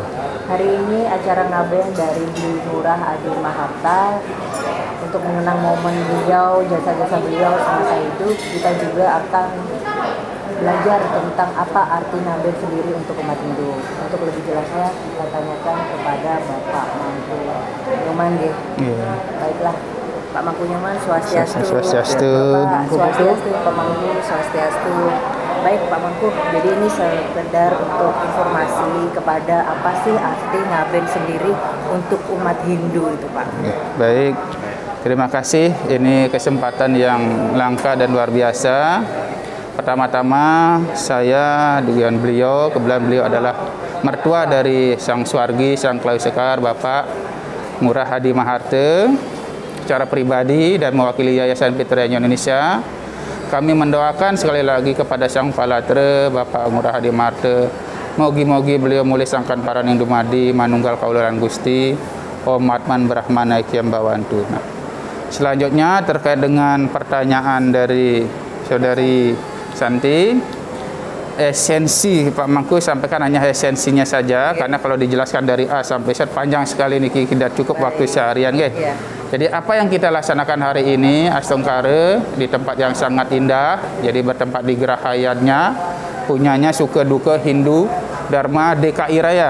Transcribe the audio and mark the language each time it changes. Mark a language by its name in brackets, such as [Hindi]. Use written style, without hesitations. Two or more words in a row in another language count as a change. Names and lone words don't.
[Indonesian] Hari ini acara ngaben dari Beli Ngurah Adi Maharta untuk mengenang momen beliau, jasa-jasa beliau semasa hidup. Kita juga akan belajar tentang apa arti ngaben sendiri untuk umat Hindu. Untuk lebih jelasnya kita tanyakan kepada Bapak Mangku Nyoman. Baiklah, Pak Mangku Nyoman, Swastiastu. Swastiastu. Bapak Swastiastu, Pak Mangku Swastiastu. Baik Pak Mangku, jadi ini sekedar untuk informasi kepada apa sih arti ngaben sendiri untuk umat Hindu itu Pak. Baik, terima kasih. Ini kesempatan yang langka dan luar biasa. Pertama-tama saya dengan beliau, kebetulan beliau adalah mertua dari Sang Swargi, Sang Klawi Sekar, Bapak Ngurah Adi Maharta. Secara pribadi dan mewakili Yayasan Fitriani Indonesia, kami mendoakan sekali lagi kepada Sang Palatra Bapak Ngurah Adi Maharta, mogi-mogi beliau mulai [Javanese] sangkan paraning dumadi manunggal kaularan Gusti [Sanskrit] Om Atman Brahmana Ikyam Bawantu. [Indonesian] Nah, selanjutnya terkait dengan pertanyaan dari Saudari Santi, esensi Pak Mangku sampaikan hanya esensinya saja, karena kalau dijelaskan dari A sampai Z panjang sekali ini, tidak cukup waktu seharian Jadi apa yang kita laksanakan hari ini Astongkara di tempat yang sangat indah, jadi bertempat di Gerahayatnya, punyanya Suka Duka Hindu Dharma DKI Raya.